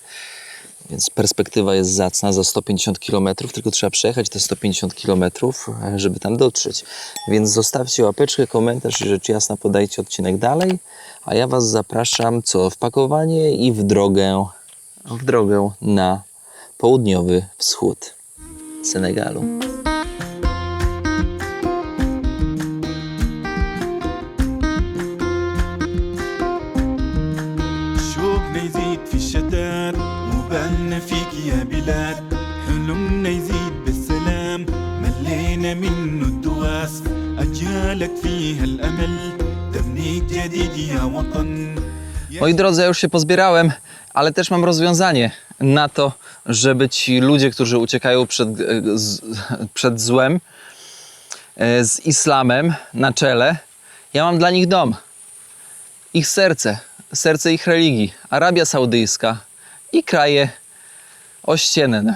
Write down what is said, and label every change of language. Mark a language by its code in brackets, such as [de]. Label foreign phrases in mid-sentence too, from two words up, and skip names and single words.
[pl] Więc perspektywa jest zacna za 150 km, tylko trzeba przejechać te 150 km, żeby tam dotrzeć. Więc zostawcie łapeczkę, komentarz i rzecz jasna podajcie odcinek dalej. A ja Was zapraszam w pakowanie i w drogę na południowy wschód Senegalu. [ar] وبالنا فيك يا بلاد حلمنا يزيد بالسلام ملينا منه الدواس أجيالك فيها الأمل تبنيك جديد يا وطن. [pl] Moi drodzy, ja już się pozbierałem, ale też mam rozwiązanie na to, żeby ci ludzie, którzy uciekają przed złem, z islamem na czele, ja mam dla nich dom. Ich serce ich religii, Arabia Saudyjska i kraje ościenne.